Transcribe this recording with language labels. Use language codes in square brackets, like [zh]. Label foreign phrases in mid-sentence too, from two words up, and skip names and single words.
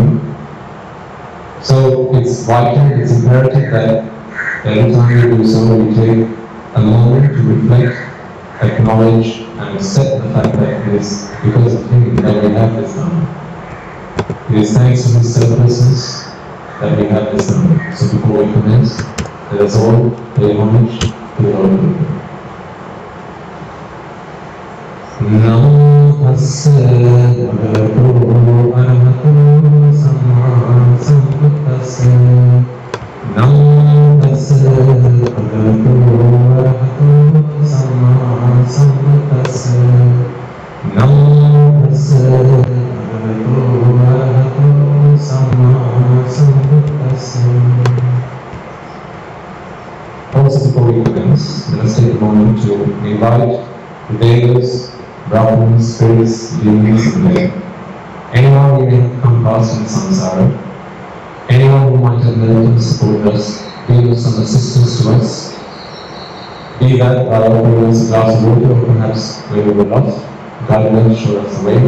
[en] So it's vital, it's imperative that every time we do so, we take a moment to reflect, acknowledge, and accept the fact that it is because of Him that we have this Dhamma. It is thanks to His selflessness that we have this Dhamma. So before we commence, let us all pay homage to the Lord Buddha. [pi] Namo tassa bhagavato arahato samma sambuddhassa. Namo tassa bhagavato arahato samma sambuddhassa. Namo tassa bhagavato arahato samma sambuddhassa. [en] Also, before we commence, let us take a moment to invite the Vedas, Brahmins, spirits, demons, and men. Anyone we may have come past in samsara, anyone who might have helped and supported us, give some assistance to us, be that by offering us a glass of water or perhaps when we were lost, guide us, show us the way.